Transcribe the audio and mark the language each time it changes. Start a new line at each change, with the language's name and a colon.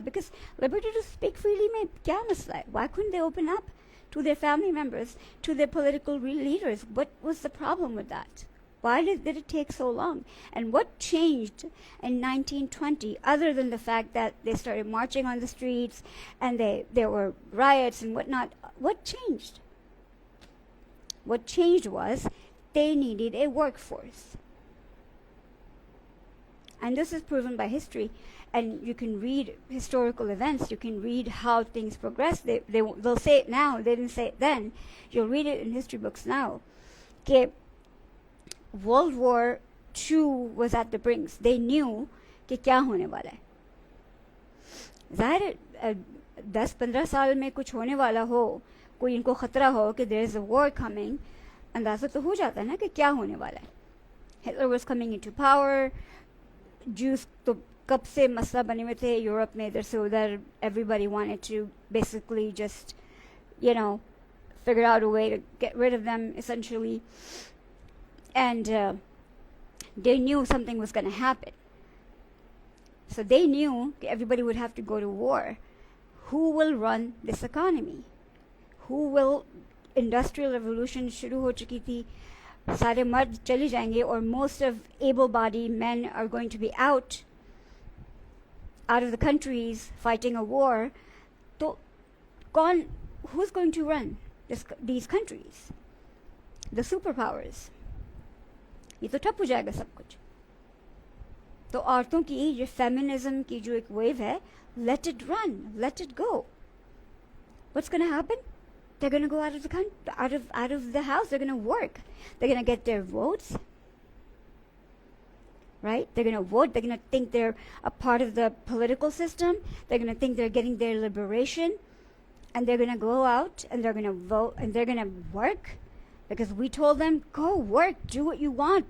English: because liberty to speak freely
Hindi: में क्या मसला है?
English: Why couldn't they open up to their family members, to their political leaders? What was the problem with that? Why did it take so long? And what changed in 1920 other than the fact that they started marching on the streets and there were riots and whatnot? What changed? What changed was they needed a workforce. And this is proven by history. And you can read historical events. You can read how things progress. They'll say it now. They didn't say it then. You'll read it in history books now. Okay. World War II was at the brinks. They knew
Hindi: कि क्या होने वाला है. ज़ाहिर है 10-15 साल में कुछ होने वाला हो, कोई इनको खतरा हो कि
English: there is a war coming,
Hindi: अंदाज़ा तो हो जाता है ना कि क्या होने वाला है.
English: Hitler was coming into power.
Hindi: Jews तो कब से मसला बने हुए थे यूरोप में इधर से उधर.
English: Everybody wanted to basically just, figure out a way to get rid of them essentially. And they knew something was going to happen. So they knew everybody would have to go to war. Who will run this economy? Who will?
Hindi: Industrial revolution शुरू हो चुकी थी. सारे मर्द चले जाएंगे और
English: most of able-bodied men are going to be out of the countries fighting a war. तो who's going to run these countries? The superpowers.
Hindi: ये तो ठप हो जाएगा सब कुछ. तो औरतों की ये फेमिनिज्म की जो एक वेव है,
English: let it run, let it go. What's going to happen? They're going to go out of the country, out of the house. They're going to work. They're going to get their votes. Right? They're going to vote. They're going to think they're a part of the political system. They're going to think they're getting their liberation. And they're going to go out and they're going to vote and they're going to work because we told them, go work, do what you want.